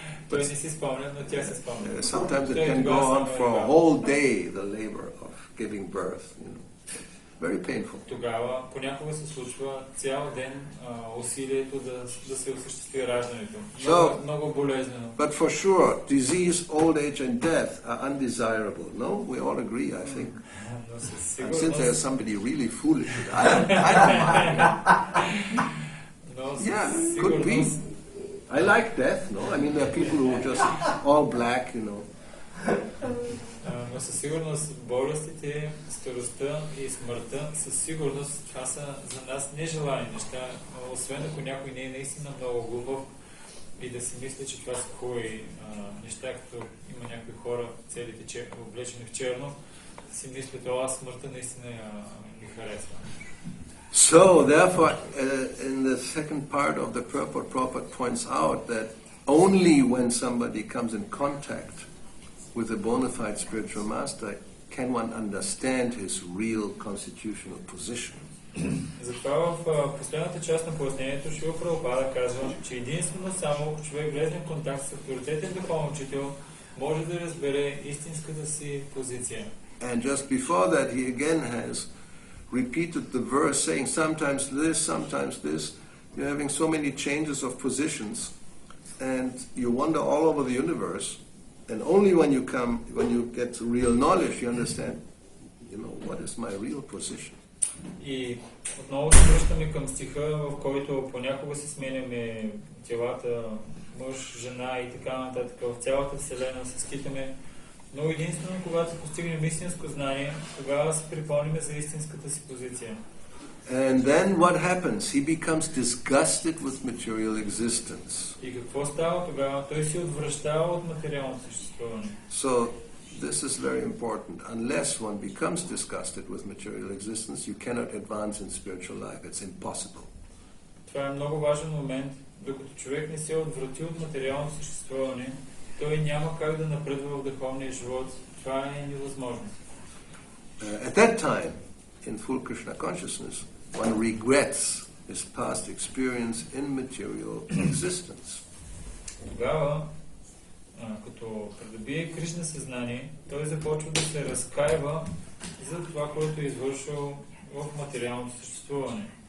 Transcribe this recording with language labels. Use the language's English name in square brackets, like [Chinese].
[Bulgarian] Той не си спомня, но тя се спомня. [English] Sometimes it can go on for a whole day, the labor of giving birth. Very painful. [Bulgarian] Тогава понякога се случва цял ден усилието да се осъществи раждането. Много болезнено. [English] But for sure, disease, old age and death are undesirable. No? We all agree, I think. And since there's somebody really foolish, I don't mind. Yeah, could be. I like death, no? I mean, there are people who are just all black, [Bulgarian] Но със сигурност болестите, старостта и смъртта, със сигурност това са за нас нежелани неща, освен ако някой не е наистина много глубав и да си мисли, че това са хубави неща, като има някои хора, целите облечени в черно, си мислят, смъртта наистина ми харесва. [English] So, therefore, in the second part of the purport, Prabhupada points out that only when somebody comes in contact with a bona fide spiritual master can one understand his real constitutional position. [Bulgarian] Затова в последната част на пояснението Шрила Прабхупада казва, че единствено само ако човек влезе в контакт с авторитетен духовен учител, може да разбере истинската си позиция. [English] And just before that, he again has repeated the verse saying sometimes this, you're having so many changes of positions, and you wander all over the universe, and only when you get to real knowledge, you understand, what is my real position. [Bulgarian] И отново се връщаме към стиха, в който понякога си сменяме телата, мъж, жена и така нататък. В цялата Вселена се скитаме. Но единствено, когато постигнем истинско знание, тогава се припомняме за истинската си позиция. [English] And then what happens? He becomes disgusted with material existence. [Bulgarian] И какво става тогава? Той се отвръщава от материалното съществуване. [English] So, this is very important. Unless one becomes disgusted with material existence, you cannot advance in spiritual life. It's impossible. [Bulgarian] Това е много важен момент. Докато човек не се отврати от материалното съществуване, той няма как да напредва в духовния живот. Това е невъзможно. [English] At that time, in full Krishna consciousness, one regrets his past experience in material existence. [Bulgarian] Тогава, като придобие Кришна съзнание, той започва да се разкаива за това, което е извършил в материалното съществуване.